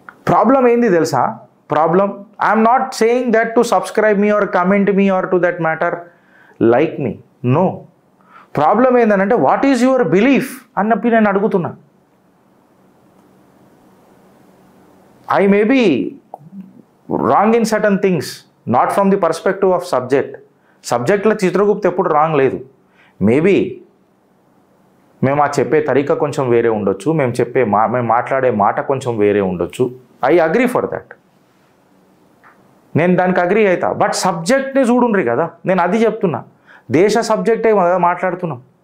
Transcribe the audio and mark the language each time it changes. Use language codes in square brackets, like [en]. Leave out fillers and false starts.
[te] Problem ఏంది తెలుసా? [en] Problem, I'm not saying that to subscribe me or comment me or to that matter like me, no. [te] Problem ఏంటంటే [en] what is your belief [te] అన్నప్పుడు నేను అడుగుతున్నా. [en] I may be wrong in certain things, not from the perspective of subject. [te] సబ్జెక్ట్లో చిత్రగుప్త ఎప్పుడు wrong లేదు. Maybe మేము చెప్పే తరీకా కొంచెం వేరే ఉండొచ్చు, మేము మాట్లాడే మాట కొంచెం వేరే ఉండొచ్చు. [en] I agree for that, [te] నేను దానికి అగ్రీ అవుతా. బట్ సబ్జెక్ట్ని చూడుండ్రి కదా, నేను అది చెప్తున్నా. దేశ సబ్జెక్టే కదా మాట్లాడుతున్నాం.